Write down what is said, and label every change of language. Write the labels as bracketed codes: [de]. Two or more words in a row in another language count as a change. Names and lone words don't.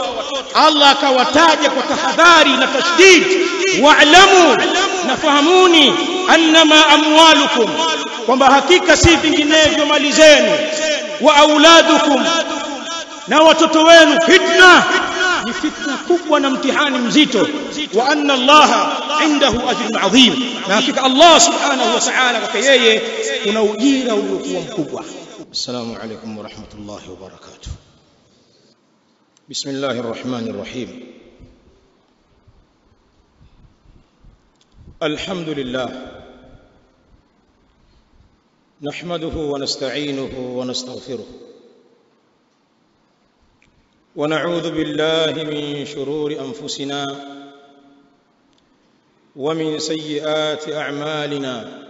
[sw] Allah akawataja kwa tahadhari na tashdid, wa'lamu, nafahamuni, [ar] أنما أموالكم, [sw] kwamba hakika si vinginevyo mali zenu, [ar] وأولادكم, [sw] na watoto wenu, fitna, ni fitna kubwa na mtihani mzito. [ar] وأن الله عنده أجر عظيم, [sw] na hakika Allah [ar] سبحانه وتعالى [sw] kwake yeye kuna ujira uliokuwa mkubwa. [ar] السلام عليكم ورحمة الله وبركاته بسم الله الرحمن الرحيم. الحمد لله نحمده ونستعينه ونستغفره ونعوذ بالله من شرور أنفسنا ومن سيئات أعمالنا.